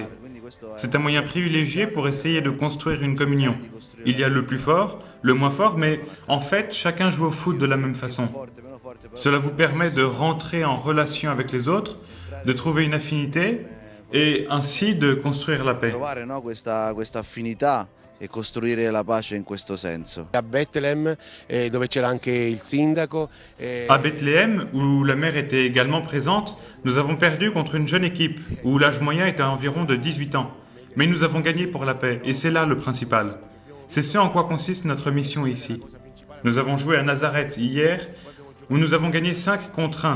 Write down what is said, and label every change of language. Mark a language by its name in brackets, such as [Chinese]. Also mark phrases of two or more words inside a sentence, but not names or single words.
[French] C'est un moyen privilégié pour essayer de construire une communion. Il y a le plus fort, le moins fort, mais en fait, chacun joue au foot de la même façon. Cela vous permet de rentrer en relation avec les autres, de trouver une affinité et ainsi de construire la paix. [Italian] E costruire la pace in questo senso. [French] À Bethléem, [Italian] dove c'era anche il sindaco. [French] À Bethléem, où la mère était également présente, nous avons perdu contre une jeune équipe, où l'âge moyen était à environ de 18 ans. Mais nous avons gagné pour la paix, et c'est là le principal. C'est ce en quoi consiste notre mission ici. Nous avons joué à Nazareth hier, où nous avons gagné 5 contre 1.